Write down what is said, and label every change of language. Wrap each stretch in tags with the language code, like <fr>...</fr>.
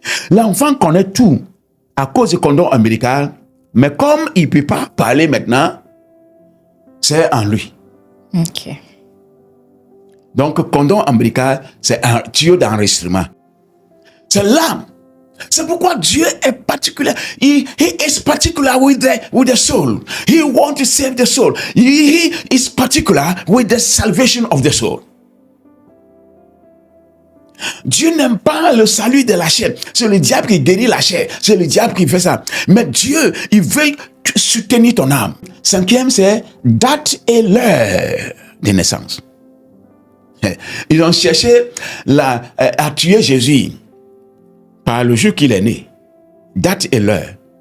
<fr>L'enfant connaît tout à cause du condom ombilical, mais comme il ne peut pas parler maintenant, c'est en lui. Ok. Donc, condom ombilical, c'est un tuyau d'enregistrement. C'est l'âme. C'est pourquoi Dieu est particulier.</fr> <en>He is particular with the soul. He wants to save the soul. He is particular with the salvation of the soul.</en> <fr>Dieu n'aime pas le salut de la chair. C'est le diable qui guérit la chair. C'est le diable qui fait ça. Mais Dieu, il veut soutenir ton âme. 5e, c'est date et l'heure de naissance. Ils ont cherché à tuer Jésus par le jour qu'il est né. Date et l'heure.</fr>